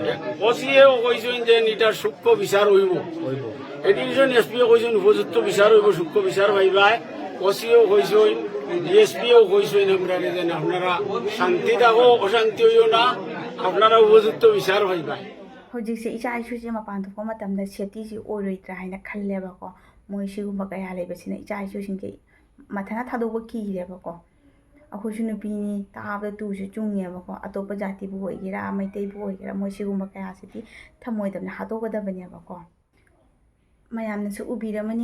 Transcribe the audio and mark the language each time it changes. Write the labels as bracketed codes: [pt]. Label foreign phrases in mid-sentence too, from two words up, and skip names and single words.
[bn] ওসিও কইছেন যে এটার সূক্ষ্ম বিচার হইব, এডুকেশন এসপিও কইছেন উপযুক্ত বিচার হইব, সূক্ষ্ম বিচার পাইবাই। ওসিও কইছেন, ডিএসপিও কইছেন আমরা যেন আপনারা শান্তি থাকো, অশান্তি হইও না, আপনারা উপযুক্ত বিচার পাইবাই। [mni] ꯍꯧꯖꯤꯛꯁꯦ ꯏꯆꯥ ꯏꯁꯨꯁꯦ ꯃꯄꯥꯟ ꯊꯣꯛꯄ ꯃꯇꯝꯗ ꯁꯦꯐꯇꯤꯁꯤ ꯑꯣꯏꯔꯣꯏꯗ꯭ꯔꯥ ꯍꯥꯏꯅ ꯈꯜꯂꯦꯕꯀꯣ ꯃꯣꯏ ꯁꯤꯒꯨꯝꯕ ꯀꯌꯥ ꯂꯩꯕꯁꯤꯅ ꯏꯆꯥ ꯏꯁꯨꯁꯤꯡꯁꯦ ꯃꯊꯟꯇ ꯊꯥꯗꯣꯛꯄ ꯀꯤꯔꯦꯕꯀꯣ ꯑꯩꯈꯣꯏꯁꯨ ꯅꯨꯄꯤꯅꯤ ꯇꯥꯕꯗ ꯇꯨꯁꯨ ꯆꯨꯡꯉꯦꯕꯀꯣ ꯑꯇꯣꯞꯄ ꯖꯥꯇꯤꯕꯨ ꯑꯣꯏꯒꯦꯔꯥ ꯃꯩꯇꯩꯕꯨ ꯑꯣꯏꯒꯦꯔꯥ ꯃꯣꯏ ꯁꯤꯒꯨꯝꯕ ꯀꯌꯥꯁꯤꯗꯤ ꯊꯝꯃꯣꯏꯗꯕꯅꯤ ꯍꯥꯠꯇꯣꯛꯀꯗꯕꯅꯦꯕꯀꯣ ꯃꯌꯥꯝꯅꯁꯨ ꯎꯕꯤꯔꯝꯃꯅꯤ